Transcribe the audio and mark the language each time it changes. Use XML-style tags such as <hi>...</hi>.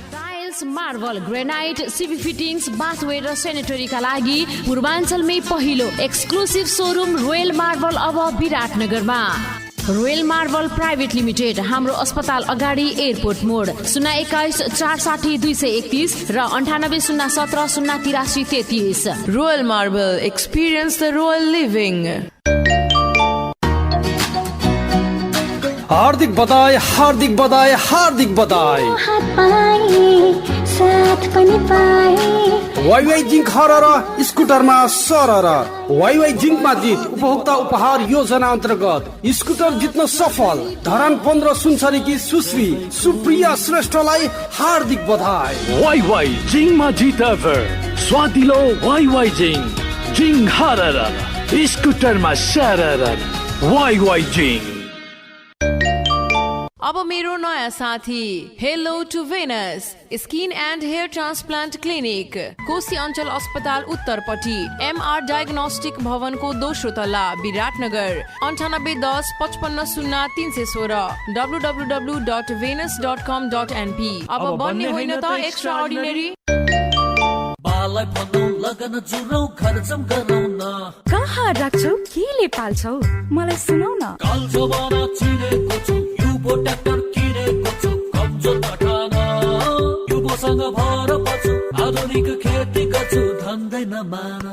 <ne>Tiles, marble, granite, CV fittings, bathware र सेनेटरीका लागि पूर्वाञ्चलमै पहिलो एक्सक्लुसिभ शोरूम रोयल मार्बल अब विराटनगरमा। रोयल मार्बल प्राइभेट लिमिटेड, हाम्रो अस्पताल अगाडि, एयरपोर्ट मोड, 021 460 231 र 98 017 083 33।</ne> <en>Royal Marble, experience the royal living.</en> <ne>हार्दिक बधाई, हार्दिक बधाई, हार्दिक बधाई। साथ पनि पाए वाइवाई जिंक हरर स्कुटरमा सरर वाइवाई जिंकमा जित उपभोक्ता उपहार योजना अन्तर्गत स्कुटर जित्न सफल धरान 15 सुनसरीकी सुश्री सुप्रिया श्रेष्ठलाई हार्दिक बधाई। वाइवाई जिंकमा जित एभर स्वादिलो वाइवाई जिंक हरर स्कुटरमा सरर वाइवाई जिंक। अब मेरो नयाँ साथी hello to Venus skin and hair transplant clinic Koshi अञ्चल अस्पताल उत्तरपट्टि MR डायग्नोस्टिक भवनको दोस्रो तल्ला विराटनगर 9810 55 0316 www.venus.com.np। अब बन्ने होइन त एक्स्ट्रा अर्डिनरी। बालाई भनौ लगन जुरौ खर्चम गरौ न कहाँ राख्छौ केले पाल्छौ मलाई सुनाउ न। काल जवाना चिरेको छु युबो ट्र्याक्टर किनेको छु कमजोर घटाना युबोसँग भर पछि आधुनिक खेती गर्छु धन्दै नमान।</ne>